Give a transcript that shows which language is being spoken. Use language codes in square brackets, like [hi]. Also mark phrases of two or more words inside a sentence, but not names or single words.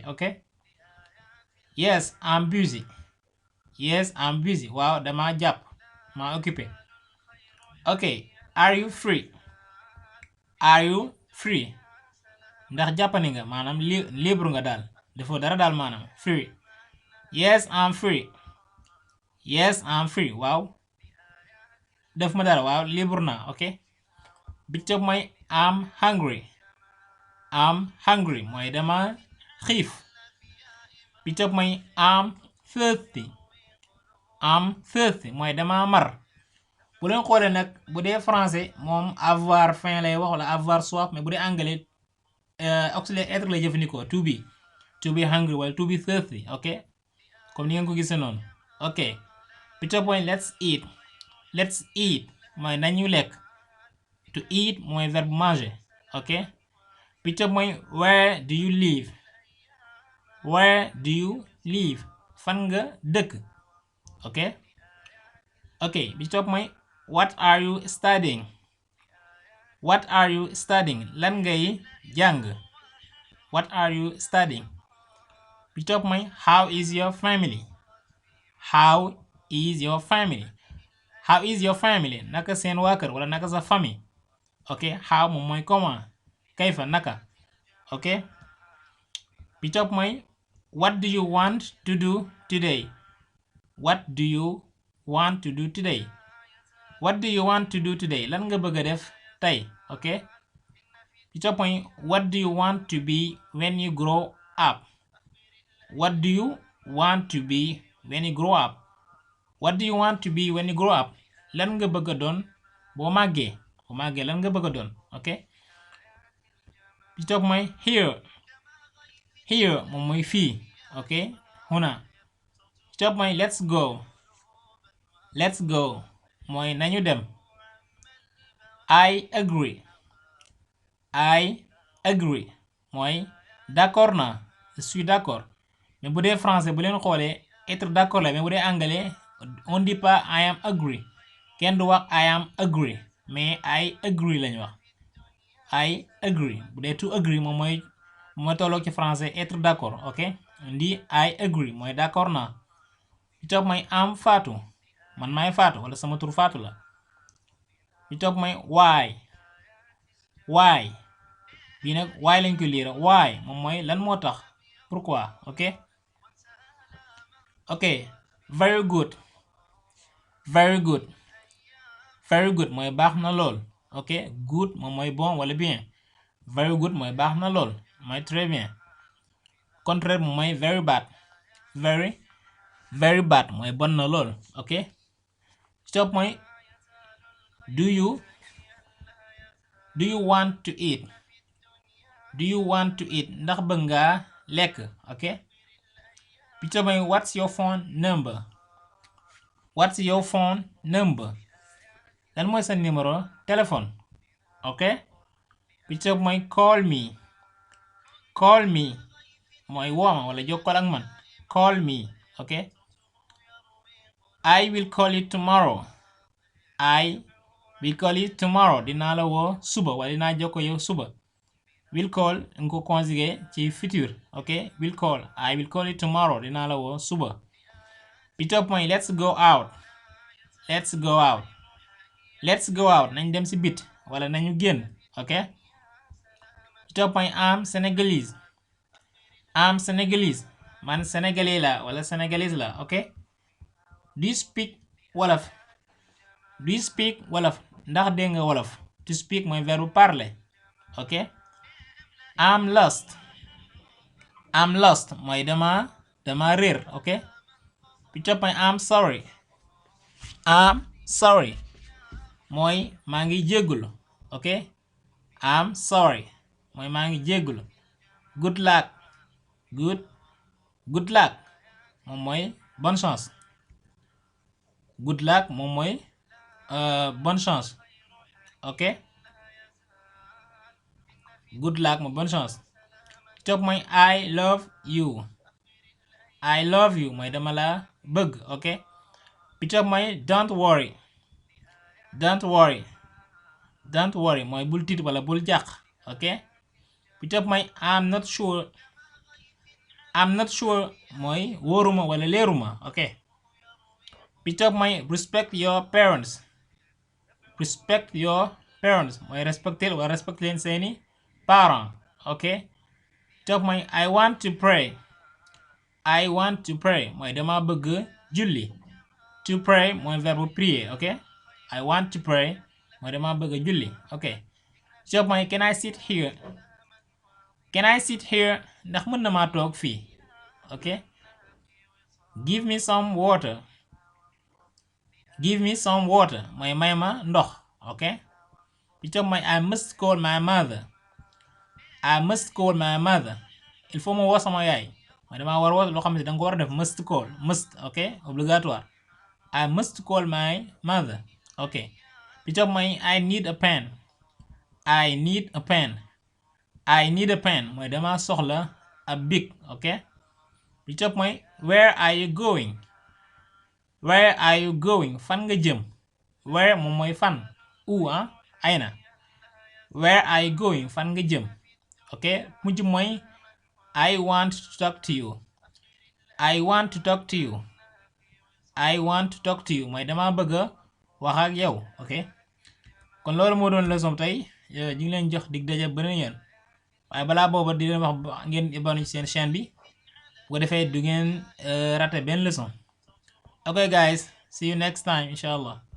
[en] ok yes I'm busy [wo] waaw dama jàpp ma occupé. [en] ok are you free [wo] ndax jàppani nga maanaam libre nga daal defoo dara daal maanaam free. [en] yes I'm free [wo] waaw def ma dara waaw libre na. ok bi ci mooy [en] I'm hungry [wo] mooy dama xiif. bi ci mooy [en] I'm thirsty [wo] mooy dama mar. bu leen xoolee nag bu dee français moom [fr] avoir faim [wo] lay wax wala [fr] avoir soif mais [wo] bu dee [fr] anglais auxiliaire être [wo] lay jëfandikoo [en] to be hungry [wo] wala [en] to be thirsty. [wo] ok comme ni ngeen ko gisee noonu. ok bi ci mooy [en] let's eat [wo] mooy nañu lekk. [en] to eat [wo] mooy [fr] verbe manger. [wo] ok bi ci mooy [en] where do you live [wo] fan nga dëkk. ok bi ci mooy [en] what are you studying [wo] lan ngay jàng. [en] what are you studying. [wo] bi ci mooy [en] how is your family [wo] naka seen waa kër wala naka sa famille. ok how moom mooy comment kayfa naka. [en] ok [wo] bi ci mooy [en] what do you want to do today. [wo] lan nga bëgg a def tey. [en] ok [wo] bi ci mooy [en] what do you want to be when you grow up. [wo] lan nga bëgg a doon boo màggee lan nga bëgg a doon. ok bi ci mooy here moom mooy fii. ok huna. bi ci mooy [en] let's go [wo] mooy nañu dem. [en] I agree. [wo] I agree mooy d'accord naa [fr] je suis d'accord mais [wo] bu dee français bu leen xoolee [fr] être d'accord [wo] la mais bu dee anglais [fr] on dit pas [en] I am agree [wo] kenn du wax [en] I am agree [wo] mais [en] I agree [wo] lañu wax [en] I agree [wo] bu dee [en] to agree [wo] moom mooy tolloog ci [fr] français être d'accord ok on dit [en] I agree [wo] mooy d'accord naa bi topp mooy am Fatou man maay Fatou wala sama tur Fatou la bi topp mooy why bii nag why lañ ko liira why moom mooy lan moo tax pourquoi ok [en] very good very good very good [wo] mooy baax na lool ok good moom mooy bon wala bien [en] very good [wo] mooy baax na lool mooy [fr] très bien contraire [wo] moom mooy [en] very bad very very bad [wo] mooy bon na lool ok stop mooy [en] do you want to eat do you want to eat [wo] ndax bëgg ngaa lekk ok bi stop mooy [en] what's your phone number what's your phone number [wo] lan mooy sa [fr] numéro téléphone [wo] ok bi stop mooy call me mooy wooma wala jokkal ak man [en] call me ok I will call you tomorrow I will call you tomorrow [wo] dinaa la woo suba wala dinaa jokko yow suba [en] will call [wo] nga ko conjugué ci futur [en] ok will call I will call you tomorrow [wo] dinaa la woo suba bi topp mooy [en] let's go out [wo] nañ dem ci bit wala nañu génn ok bi topp mooy am Senegalese man sénégalais la wala sénégalaise la ok [en] do you speak wolof [wo] ndax dégg nga wolof [en] to speak [wo] mooy [fr] verbe parler [wo] ok [en] I'm lost [wo] mooy dama réer ok bi topp mooy I'm sorry mooy maa ngi jéggulu ok [en] I'm sorry [wo] mooy maa ngi jéggulu [en] good luck [wo] moom mooy [fr] bonne chance [en] good luck [wo] moom mooy [fr] bonne chance [wo] ok [en] good luck [wo] mooy [fr] bonne chance [wo] topp mooy [en] I love you [wo] mooy dama la bëgg ok bi topp mooy don't worry mooy bul tiit wala bul jàq ok bi topp mooy [en] I'm not sure [wo] mooy wóoruma wala leeruma ok bi topp mooy [en] respect your parents [wo] mooy respecter wala respecter leen seeni parents ok topp mooy [en] I want to pray [wo] mooy dama bëgg julli [en] to pray [wo] mooy [fr] verbe prier [wo] ok [en] I want to pray [wo] mooy dama bëgg julli ok topp mooy [en] can I sit [wo] here ndax mën na maa toog fii ok [en] give me some water [wo] mooy may ma ndox ok bi topp mooy [en] I must call my [wo] mother [fr] il faut [wo] ma woo sama yaay mooy dama war woo loo xam ne danga ko war a def must ok obligatoire [en] I must call my mother [wo] ok bi topp mooy [en] I need a [wo] pen mooy dama soxla ab bic ok bi topp mooy [en] where are you going [wo] fan nga jëm where moom mooy fan où ayna [en] where are you going [wo] fan nga jëm ok mujj mooy [en] I want to talk to you [wo] mooy dama bëgg a wax ak yow ok kon loolu moo doon leçon tey ñu ngi leen jox dig daje beneen yoon waaye balaa booba di leen wax ngeen abonné ci seen chaîne bi bu ko defee du ngeen raté benn leçon ok [en] guys see you next time [wo] inshallah